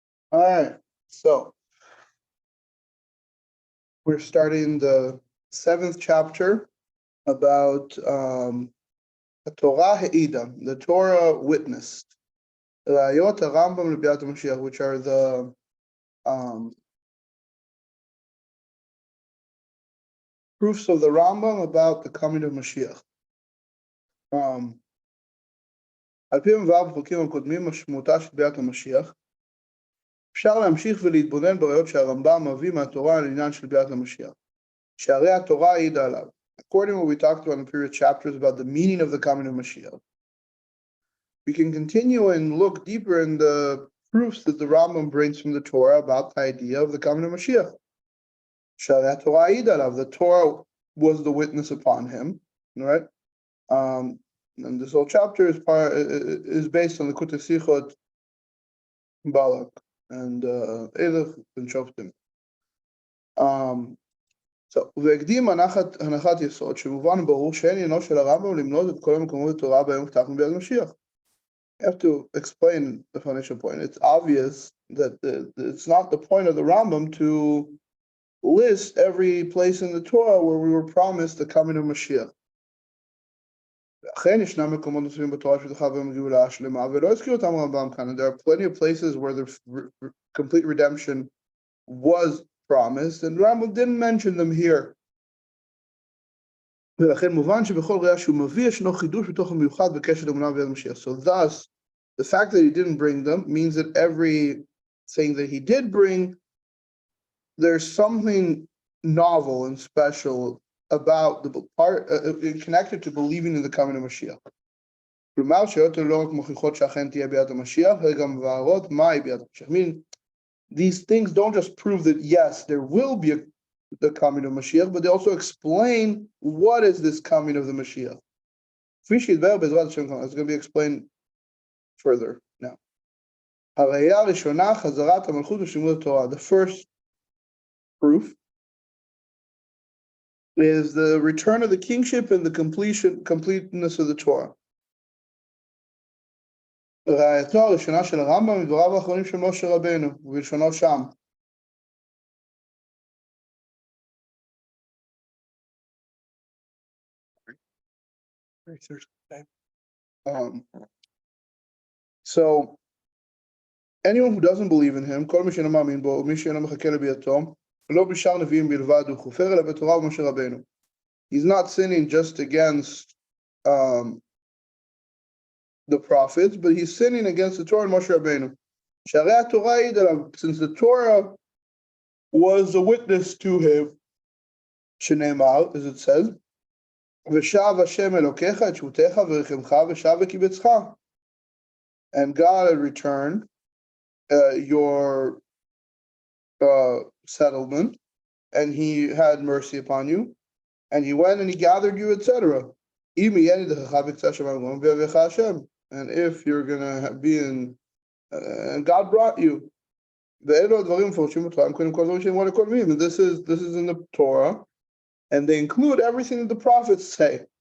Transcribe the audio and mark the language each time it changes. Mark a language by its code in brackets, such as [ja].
[en] All right, so we're starting the 7th chapter about the Torah Ha'ida, the Torah witnessed. Rayot Rambam L'Biat Mashiach, which are the proofs of the Rambam about the coming of Mashiach. [he] על פי מבואר בפרקים הקודמים משמעותה של ביאת המשיח, אפשר להמשיך ולהתבונן בראיות שהרמב"ם מביא מהתורה על עניין של ביאת המשיח, שהרי התורה העידה עליו. [en] According to what we talked about in the previous chapters about the meaning of the coming of Mashiach, we can continue and look deeper in the proofs that the Rambam brings from the Torah about the idea of the coming of Mashiach. [he] שהרי התורה העידה עליו, [en] the Torah was the witness upon him, right? And this whole chapter is based on the Kutei Sichot Balak and Elech and Shoftim. [he] והקדים הנחת יסוד שמובן ברור שאין עניינו של הרמב"ם למנות את כל המקומות בתורה בהם הובטח ביאת משיח. [en] You have to explain the foundation point. It's obvious that it's not the point of the Rambam to list every place in the Torah where we were promised the coming of Mashiach. [he] אכן ישנם מקומות נוספים בתורה שזכה בהם גאולה שלמה, ולא הזכיר אותם הרמב"ם כאן. [en] There are plenty of places where the complete redemption was promised, and Rambam didn't mention them here. [he] ולכן מובן שבכל ראיה שהוא מביא ישנו חידוש בתוך המיוחד בקשר לאמונה ביאת משיח. [en] So thus, the fact that he didn't bring them means that everything that he did bring, there's something novel and special about the part connected to believing in the coming of Mashiach. [he] כלומר, שיותר לא רק מוכיחות שאכן תהיה ביאת המשיח, אלא גם מבארות מהי ביאת המשיח. [en] I mean, these things don't just prove that yes, there will be the coming of Mashiach, but they also explain what is this coming of the Mashiach. [he] כפי שיתבהר בעזרת השם, [en] it's going to be explained further now. [he] הראיה הראשונה, חזרת המלכות ושלמות התורה. [en] The first proof is the return of the kingship and the completeness of the Torah. [he] ראייתו הראשונה של הרמב"ם מדבריו האחרונים של משה רבנו, ובלשונו שם. [en] So, anyone who doesn't believe in him, [he] כל מי שאינו מאמין בו, ומי שאינו מחכה לביאתו, לא בשאר נביאים בלבד, הוא כופר אלא בתורה ומשה רבנו. [en] He's not sinning just against the prophets, but he's sinning against the Torah and Moshe Rabbeinu. [he] שהרי התורה העיד עליו, [en] since the Torah was a witness to him, [he] שנאמר, [en] as it says, [he] ושב השם אלוקיך את שבותך ורחמך ושב וקיבצך. [en] And God had returned your settlement, and he had mercy upon you, and he went and he gathered you, etc. And if you're going to be in, and God brought you, and this is in the Torah, and they include everything that the prophets say.